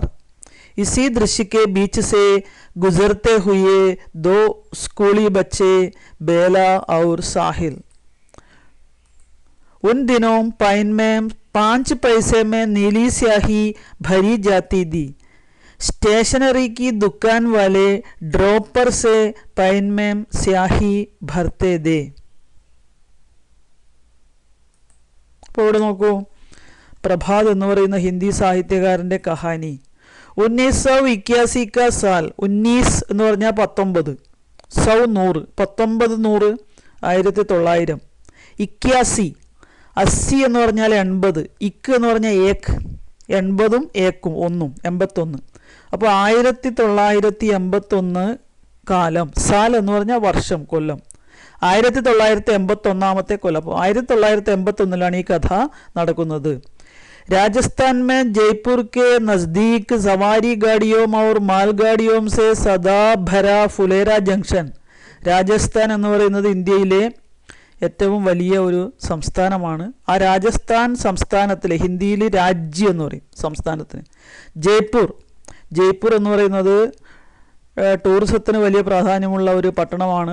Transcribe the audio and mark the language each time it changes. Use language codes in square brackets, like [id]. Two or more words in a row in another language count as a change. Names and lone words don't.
[hi] इसी दृश्य के बीच से गुजरते हुए 2 स्कूली बच्चे, बेला और साहिल. उन दिनों पाइन में 5 पैसे में नीली स्याही भरी जाती थी. स्टेशनरी की दुकान वाले ड्रॉपर से पाइन में स्याही भरते थे. [ml] അപ്പോൾ ഇവിടെ നോക്കൂ, പ്രഭാത് എന്ന് പറയുന്ന ഹിന്ദി സാഹിത്യകാരൻ്റെ കഹാനി. 1981 [hi] का साल, [ml] 19 എന്ന് പറഞ്ഞാൽ 19, 100 1900 1900, 81 80 എന്ന് പറഞ്ഞാൽ 80, ഇക്ക് എന്ന് പറഞ്ഞാൽ ഏക്ക്, 80ഉം ഏക്കും 1ഉം 81. അപ്പോൾ 1981 കാലം, സാൽ എന്ന് പറഞ്ഞാൽ വർഷം, കൊല്ലം, 1981 കൊല്ലം. അപ്പോൾ 1981 ഈ കഥ നടക്കുന്നത്. [hi] राजस्थान में जयपुर के नज़दीक सवारी गाड़ियों और मालगाड़ियों से सदा भरा फुलेरा जंक्शन. [ml] രാജസ്ഥാൻ എന്ന് പറയുന്നത് ഇന്ത്യയിലെ ഏറ്റവും വലിയ ഒരു സംസ്ഥാനമാണ്. ആ രാജസ്ഥാൻ സംസ്ഥാനത്തിലെ, ഹിന്ദിയിൽ രാജ്യം എന്ന് പറയും സംസ്ഥാനത്തിന്, ജയ്പൂർ എന്ന് പറയുന്നത് ടൂറിസത്തിന് വലിയ പ്രാധാന്യമുള്ള ഒരു പട്ടണമാണ്.